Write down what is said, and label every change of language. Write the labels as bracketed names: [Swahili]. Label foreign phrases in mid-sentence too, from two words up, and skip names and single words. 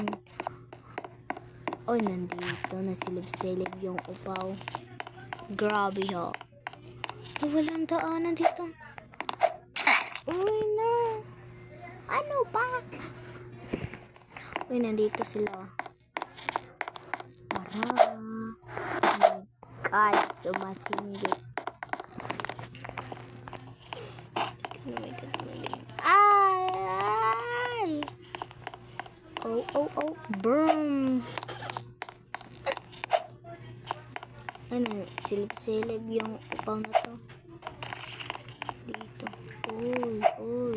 [Filipino] Oy, nandito na silib-silib yung upaw. Grabe ho. Walang daanan dito. Uy, no. Ano ba? Uy, nandito sila. Tara. [English] Oh my god, [Filipino] sumasinggit. [English] Oh my god, ay! Oh, boom! [Filipino] Ano, silip-silip yung upaw na to. Dito. Uy.